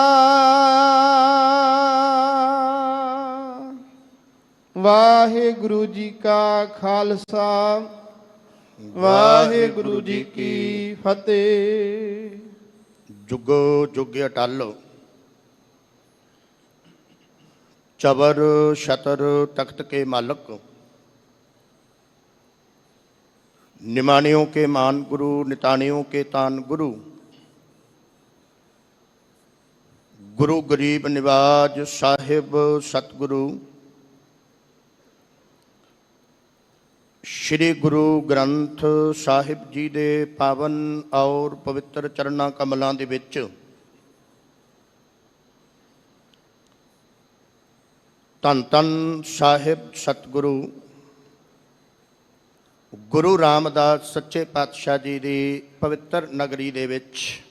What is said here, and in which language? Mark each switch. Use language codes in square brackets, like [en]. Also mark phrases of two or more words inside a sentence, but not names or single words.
[pa] ਵਾਹਿਗੁਰੂ ਜੀ ਕਾ ਖਾਲਸਾ, ਵਾਹਿਗੁਰੂ ਜੀ ਕੀ ਫਤਿਹ। ਜੁਗੋ ਜੁਗ ਅਟਲ, ਚਬਰ ਛਤਰ ਤਖਤ ਕੇ ਮਾਲਕ, ਨਿਮਾਨਿਓਂ ਕੇ ਮਾਨ ਗੁਰੂ, ਨਿਤਾਨਿਓਂ ਕੇ ਤਾਨ ਗੁਰੂ। ਗੁਰੂ ਗਰੀਬ ਨਿਵਾਜ ਸਾਹਿਬ ਸਤਿਗੁਰੂ, ਸ਼੍ਰੀ ਗੁਰੂ ਗ੍ਰੰਥ ਸਾਹਿਬ ਜੀ ਦੇ ਪਾਵਨ ਔਰ ਪਵਿੱਤਰ ਚਰਨਾਂ ਕਮਲਾਂ ਦੇ ਵਿੱਚ ਧੰਨ ਧੰਨ ਸਾਹਿਬ ਸਤਿਗੁਰੂ ਗੁਰੂ ਰਾਮਦਾਸ ਸੱਚੇ ਪਾਤਸ਼ਾਹ ਜੀ ਦੀ ਪਵਿੱਤਰ ਨਗਰੀ ਦੇ ਵਿੱਚ